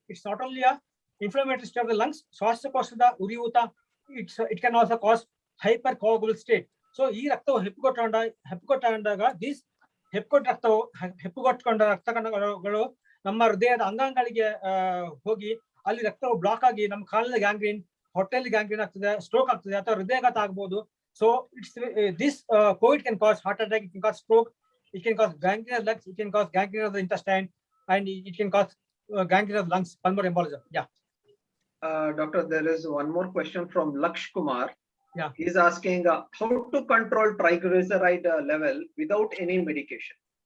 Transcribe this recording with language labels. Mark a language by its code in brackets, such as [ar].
[en] it's not only inflammatory state of the lungs, [kn] ಶ್ವಾಸಕೋಶದ ಉರಿಯೂತ, [en] it can also cause hypercoagulable state. [kn] So ಈ ರಕ್ತವು ಹೆಪ್ಪುಗೊಟ್ಟಾಗ this ಹೆಪ್ಪುಗೊಟ್ಟುಕೊಂಡ ರಕ್ತ ಕಣಗಳು ನಮ್ಮ ಹೃದಯದ ಅಂಗಾಂಗಗಳಿಗೆ ಹೋಗಿ ಅಲ್ಲಿ ರಕ್ತವು ಬ್ಲಾಕ್ ಆಗಿ ನಮ್ಮ ಕಾಲಲ್ಲಿ ಗ್ಯಾಂಗ್ರೀನ್, ಹೊಟ್ಟೆಯಲ್ಲಿ ಗ್ಯಾಂಗ್ರೀನ್ ಆಗ್ತದೆ, ಸ್ಟ್ರೋಕ್ ಆಗ್ತದೆ, ಅಥವಾ ಹೃದಯಘಾತ ಆಗಬಹುದು. [en] So it's this COVID can cause heart attack, it can cause stroke, it can cause gangrene of legs, it can cause gangrene of the intestine, and it can cause gangrene of lungs, pulmonary embolism. Doctor, there is one more question from Laksh Kumar. Yeah. He is asking how to control triglyceride level without any medication.